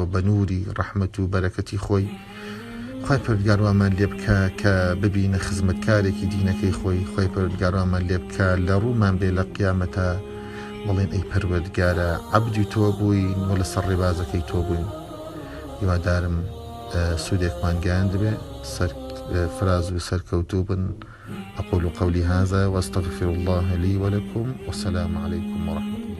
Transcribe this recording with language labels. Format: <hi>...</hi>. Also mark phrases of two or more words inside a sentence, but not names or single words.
<ckb>بە نووری ڕەحمەت و بەرەکەتی خۆی خۆی پەروەردگار وامان لێ بکە کە ببینە خزمەتکارێکی دینەکەی خۆی پەروەردگار وامان لێ بکە لە ڕوومان بێ لە قیامەتە بڵێن ئەی پەروەردگارە عەبدی تۆ بووین و لەسەر ڕێبازەکەی تۆ بووین هیوادارم سوودێکمان گیان دەبێ فراز و سەرکەوتوو بن</ckb> <ar>أقول قولي هذا وأستغفر الله لي ولكم والسلام عليكم ورحمة الله</ar>